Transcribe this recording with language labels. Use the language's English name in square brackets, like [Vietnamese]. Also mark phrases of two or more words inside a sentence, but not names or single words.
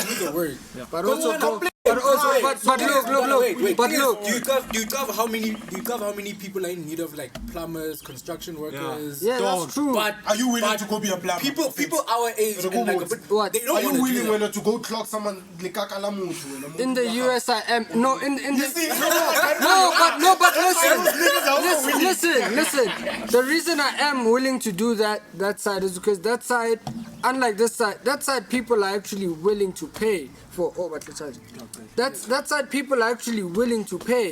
[English] do the work. But Because also, when I play, Do you cover how many people are in need of like plumbers, construction workers? Yeah, that's true. But Are you willing to go be a plumber? people our age, and like, but What? they don't Are you want to do willing that. when to go clock someone [Southern Sotho] lekaka la motho, wena, [English] In the US, I am no. In the see? but listen. The reason I am willing to do that side is because that side, unlike this side, that side people are actually willing to pay for. Oh, but that side people are actually willing to pay.